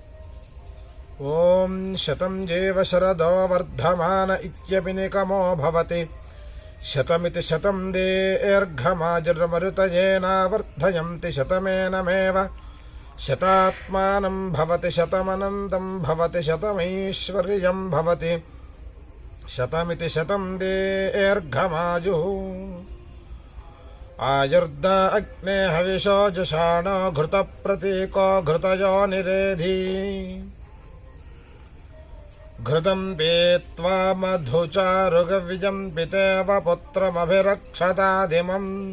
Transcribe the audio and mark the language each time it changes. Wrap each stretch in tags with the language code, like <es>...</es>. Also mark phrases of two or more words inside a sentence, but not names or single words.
<sa>ఓం శతం జీవ శరదో వర్ధమాన ఇత్యపినికమో భవతి శతమితి శతం దీర్ఘమాజుర్మరుతయేనావర్ధయంతి శతమేనమేవ శతాత్మానం భవతి శతమనంతం భవతి శతమైశ్వర్యం భవతి శతమితి శతం దీర్ఘమాజు. आयुर्द अग्ने हविषो जषाणो घृतप्रतीको घृतयो निरेधि घृतं पीत्वा मधुचारुगव्यं पितेव पुत्रमभिरक्षतादिमम्</sa>